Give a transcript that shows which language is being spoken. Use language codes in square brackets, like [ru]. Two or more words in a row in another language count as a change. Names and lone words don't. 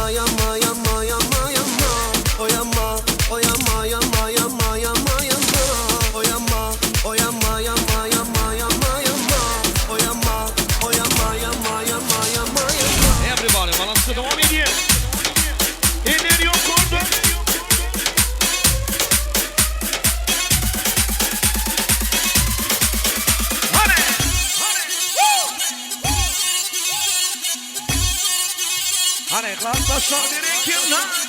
[tr] yama yama yama yama. O yama, o yama yama yama yama yama. O yama, o yama yama yama yama yama. O yama, o yama yama yama yama yama. Everybody balansı devam ediyor. Eller yok orada. Hadi. Hadi kardeşler direkt yanına.